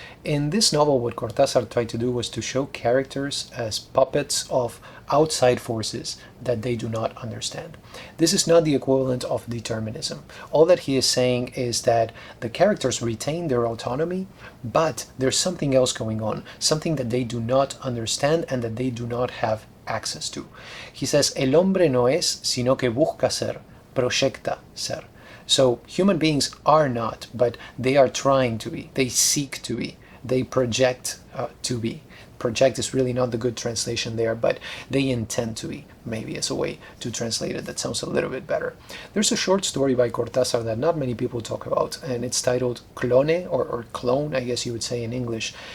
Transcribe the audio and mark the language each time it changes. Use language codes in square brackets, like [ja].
[en] In this novel, what Cortázar tried to do was to show characters as puppets of outside forces that they do not understand. This is not the equivalent of determinism. All that he is saying is that the characters retain their autonomy, but there's something else going on, something that they do not understand and that they do not have access to. He says, [es] El hombre no es, sino que busca ser, proyecta ser. [en] So human beings are not, but they are trying to be. They seek to be. They project to be. Project is really not the good translation there, but they intend to be, maybe as a way to translate it that sounds a little bit better. There's a short story by Cortázar that not many people talk about, and it's titled Clone, or Clone, I guess you would say in English.